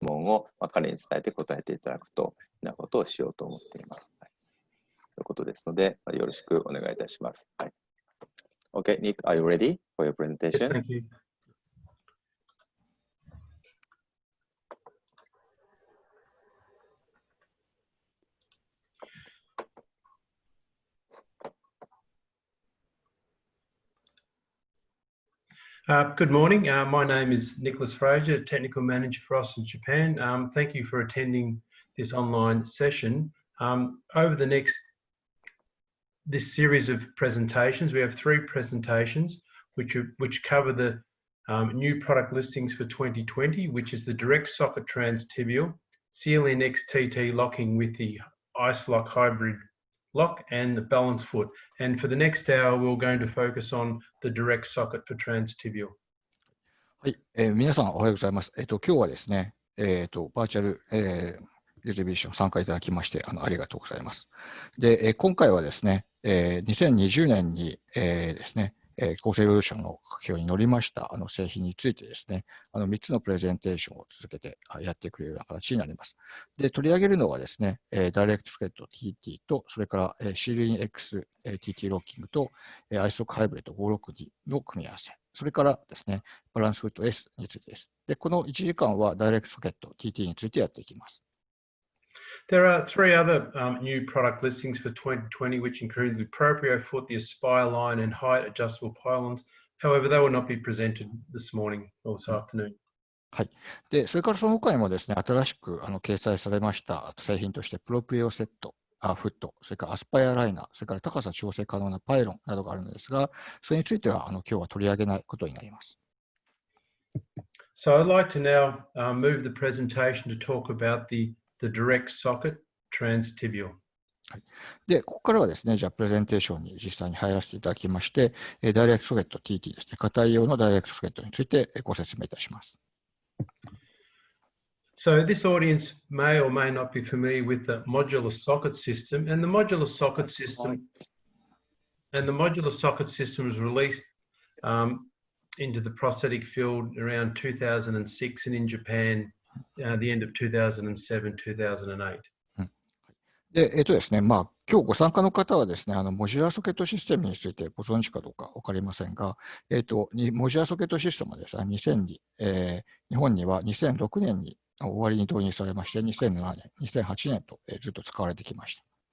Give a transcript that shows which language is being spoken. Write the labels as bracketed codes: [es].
[ja] を、彼に伝えて答えていただくというようなことをしようと思っています。はい、ということですので、よろしくお願いいたします。 [en] はい、Okay, Nick, are you ready for your presentation? Yes, thank you. Good morning. My name is Nicholas Fraser, Technical Manager for us in Japan. Thank you for attending this online session. Over this series of presentations, we have 3 presentations which cover the new product listings for 2020, which is the direct socket transtibial, CLNX TT locking with the IceLock hybrid lock and the balance foot. And for the next hour, we're going to focus on the direct socket for transtibial. [ja] はい、皆さんおはようございます。今日はですね、バーチャル、エグゼビション参加いただきましてありがとうございます。で、今回はですね、2020年に、ですね、厚生労働省の発表に乗りました製品についてですね、3つのプレゼンテーションを続けてやってくれるような形になります。で、取り上げるのはですね、ダイレクトソケット TT と、それから CLNX TT ロッキングと IceLock ハイブリッド 562 の組み合わせ、それからですね、バランスフット S についてです。で、この1時間はダイレクトソケット TT についてやっていきます。 [en] There are 3 other new product listings for 2020, which include the Proprio Foot, the Aspire line, and height adjustable pylons. However, they will not be presented this morning or this afternoon. [ja] はい。で、それからその他にもですね、新しく掲載されました製品として、プロプリオセット、フット、それからアスパイアライナー、それから高さ調整可能なパイロンなどがあるのですが、それについては今日は取り上げないことになります。 [en] So I'd like to now move the presentation to talk about the direct socket transtibial. [ja] はい、で、ここからはですね、じゃあプレゼンテーションに実際に入らせていただきまして、ダイレクトソケット TT ですね、硬い用のダイレクトソケットについてご説明いたします。 [en] So this audience may or may not be familiar with the modular socket system, and the modular socket system was released into the prosthetic field around 2006 and in Japan the end of 2007, 2008. [ja] で、ですね、今日ご参加の方はですね、モジュラーソケットシステムについてご存知かどうか分かりませんが、モジュラーソケットシステムはですね、日本には2006年に終わりに導入されまして、2007年、2008年とずっと使われてきました。